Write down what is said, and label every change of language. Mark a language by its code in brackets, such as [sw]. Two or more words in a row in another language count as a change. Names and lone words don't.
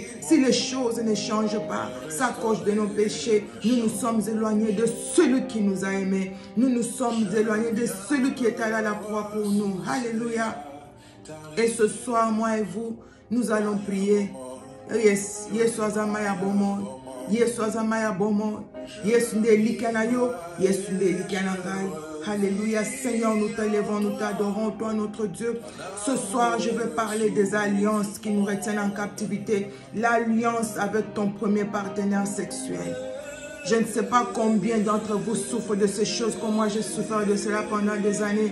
[fr] Si les choses ne changent pas, c'est à cause de nos péchés. Nous nous sommes éloignés de celui qui nous a aimés. Nous nous sommes éloignés de celui qui est allé à la croix pour nous. Alléluia. Et ce soir, moi et vous, nous allons prier. [en] Yes, yes, [ln] Azamaya Bomo. Yesu azamaya bomo, Yesu nde likanayo, Yesu nde likanangai. [fr] Alléluia, Seigneur, nous t'élevons, nous t'adorons, toi notre Dieu. Ce soir, je veux parler des alliances qui nous retiennent en captivité. L'alliance avec ton premier partenaire sexuel. Je ne sais pas combien d'entre vous souffrent de ces choses, comme moi j'ai souffert de cela pendant des années.